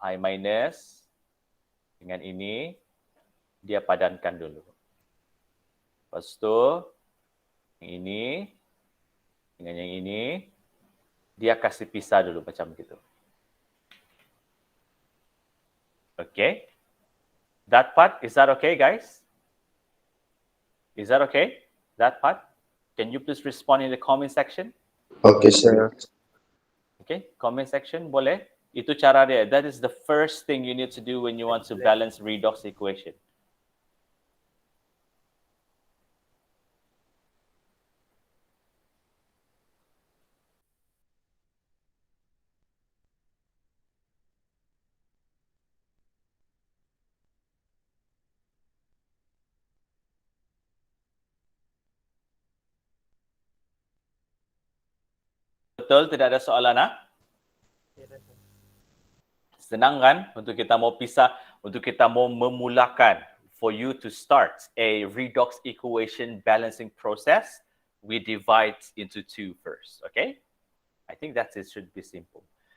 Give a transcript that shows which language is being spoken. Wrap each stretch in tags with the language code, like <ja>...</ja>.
<ms>I minus dengan ini. Dia padankan dulu. Lepas tu, yang ini dengan yang ini, dia kasih pisah dulu macam gitu.</ms> <en>Okay. That part, is that okay guys? Is that okay? That part? Can you please respond in the comment section? Okay, sir.</en> <ms>Okay, comment section boleh. Itu cara dia.</ms> <en>That is the first thing you need to do when you want to balance redox equation.</en> <ms>Betul, tidak ada soalan Senang kan untuk kita mau pisah, untuk kita mau memulakan.</ms> <en>For you to start a redox equation balancing process, we divide into two first, okay? I think that it should be simple.</en>